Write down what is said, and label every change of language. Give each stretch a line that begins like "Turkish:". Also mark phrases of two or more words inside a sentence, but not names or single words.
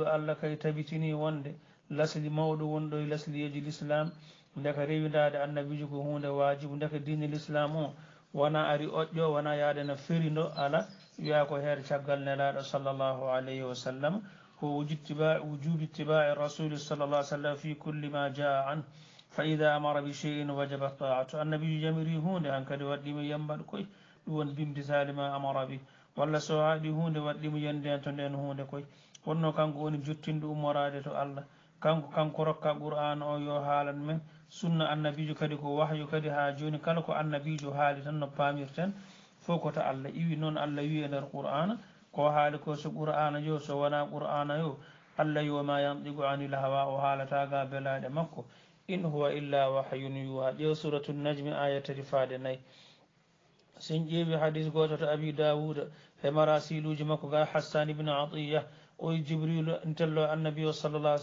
Fula: allah kay tabitini wonde lasli mawɗo wonɗo e lasliyeji l'islam ndeka rewidade annabijo ko hunde wajibu ndeka dine l'islam o wona ari oƴƴo wona yaadena ferindo ala wiya ko heer caggal nelaɗo
Arabic: صلى الله عليه وسلم
Fula: ko
Arabic: وجوب اتباع الرسول صلى الله سلم في كل ما جاء عن فإذا أمر بشيء وجب طاعته
Fula: annabijo jamiri hunde han kadi waɗɗima yambaɗ koye ɗum won
Arabic: بامتثال ما أمر به
Fula: walla so haɗi hunde waɗɗimo yande to nden hunde koye wonno kanko woni jottinde ummorade to Allah kanko rokka qur'an o yo haalan men sunna annabijo kadi ko wahyu kadi ha joni kala ko annabijo haali tan no pamirten fof ko to Allah iwi noon Allah wi e nder qur'ana ko haali ko so qur'ana yo so wona qur'ana yo Allah wi
Arabic: وما ينطق عن الهوى
Fula: o haalataga belaɗe makko
Arabic: إن هو إلا وحي يوحى
Fula: ƴeew
Arabic: سورة النجم
Fula: aya 34 sen ƴeewi hadis goto to abi dawuda e marasiluji makko ga hassan ibne atiya o jibrilu tello annabi o
Arabic: صلى الله عليه